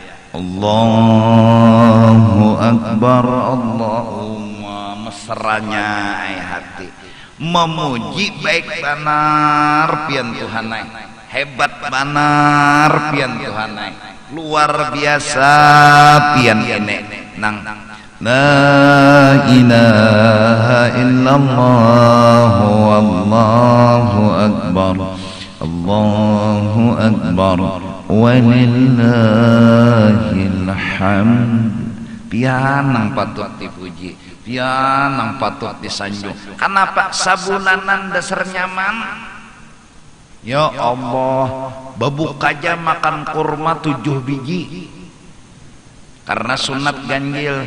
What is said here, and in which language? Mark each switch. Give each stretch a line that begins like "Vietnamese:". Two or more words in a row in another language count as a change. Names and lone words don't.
Arabic: الله أكبر، اللهم,
Banjar: mesranya hati. Memuji baik banar pian Tuhanai. Hebat banar pian Tuhanai. Luar biasa pian ini.
Arabic: Nang لا إله إلا الله والله أكبر الله أكبر ولله الحمد.
Banjar: Pianang patut dipuji, pianang patut disanjung. Kenapa sabulanan dasar nyaman?
Arabic: يا الله,
Banjar: babuk aja makan kurma 7 biji karena sunat ganjil.